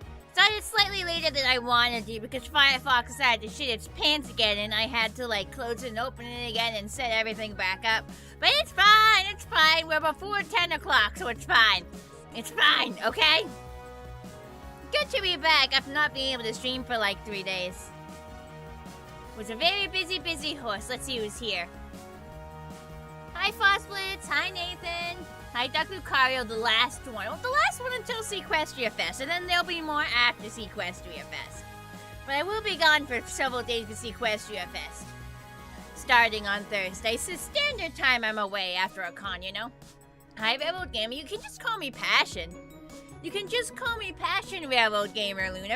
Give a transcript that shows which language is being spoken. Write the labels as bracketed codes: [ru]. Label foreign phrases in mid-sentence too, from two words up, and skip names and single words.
[en] Started slightly later than I wanted to because Firefox decided to shit its pants again and I had to like close it and open it again and set everything back up. But it's fine. We're before 10 o'clock, so it's fine. It's fine, okay? Good to be back after not being able to stream for like 3 days. It was a very busy horse. Let's see who's here. Hi, Fosblitz. Hi, Nathan. Hi, Dr. Lucario, the last one. Well, the last one until SeaquestriaFest, and then there'll be more after SeaquestriaFest. But I will be gone for several days for SeaquestriaFest. Starting on Thursday, so standard time I'm away after a con, you know? Hi, Railroad Gamer. You can just call me Passion. You can just call me Passion, Railroad Gamer Luna.